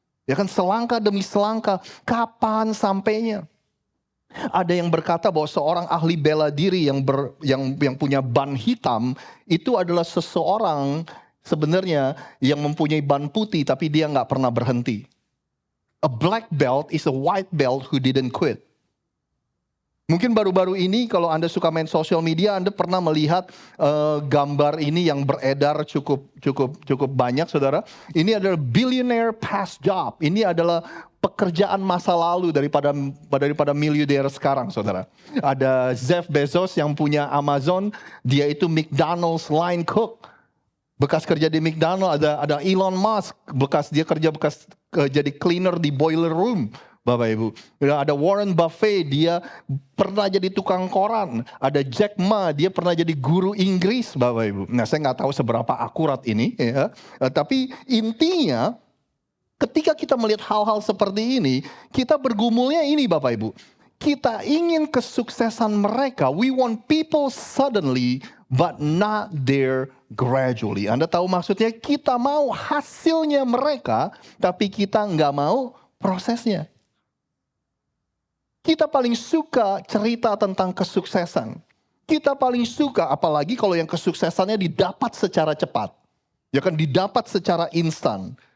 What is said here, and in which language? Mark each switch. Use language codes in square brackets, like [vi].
[id] Ya kan, selangkah demi selangkah, kapan sampainya? Ada yang berkata bahwa seorang ahli bela diri yang punya ban hitam itu adalah seseorang sebenarnya yang mempunyai ban putih tapi dia nggak pernah berhenti. [en] A black belt is a white belt who didn't quit. [id] Mungkin baru-baru ini kalau Anda suka main sosial media, Anda pernah melihat gambar ini yang beredar cukup banyak, saudara. Ini adalah [en] billionaire past job. [id] Ini adalah pekerjaan masa lalu daripada miliuder sekarang, saudara. Ada Jeff Bezos yang punya Amazon, dia itu [en] McDonald's line cook. [id] Bekas kerja di McDonald's. Ada Elon Musk, dia kerja jadi cleaner di boiler room. Bapak Ibu, ada Warren Buffett, dia pernah jadi tukang koran. Ada Jack Ma, dia pernah jadi guru Inggris, Bapak Ibu. Nah, saya nggak tahu seberapa akurat ini, ya. Tapi intinya, ketika kita melihat hal-hal seperti ini, kita bergumulnya ini, Bapak Ibu. Kita ingin kesuksesan mereka. [en] We want people suddenly, but not there gradually. [id] Anda tahu maksudnya? Kita mau hasilnya mereka, tapi kita nggak mau prosesnya. Kita paling suka cerita tentang kesuksesan. Kita paling suka, apalagi kalau yang kesuksesannya didapat secara cepat. Ya kan, didapat secara instan.